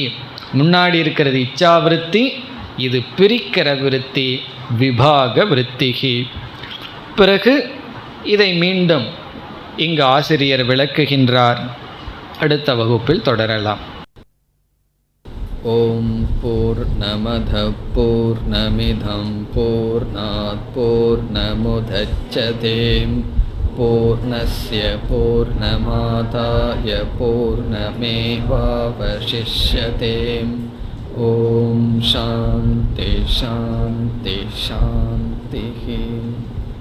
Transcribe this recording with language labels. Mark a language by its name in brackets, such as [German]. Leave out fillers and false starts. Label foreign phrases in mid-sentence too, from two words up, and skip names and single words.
[Tamil] முன்னாடி இருக்கிறது இச்சாவிருத்தி, இது பிரிக்கிற விருத்தி விபாக விருத்திகி. பிறகு இதை மீண்டும் இங்கு ஆசிரியர் விளக்குகின்றார். அடுத்த வகுப்பில் தொடரலாம். [Sanskrit] ओम् पूर्णमदः पूर्णमिदं पूर्णात् पूर्णमुदच्यते पूर्णस्य पूर्णमादाय पूर्णमेवावशिष्यते. ओम् शान्तिः शान्तिः शान्तिः.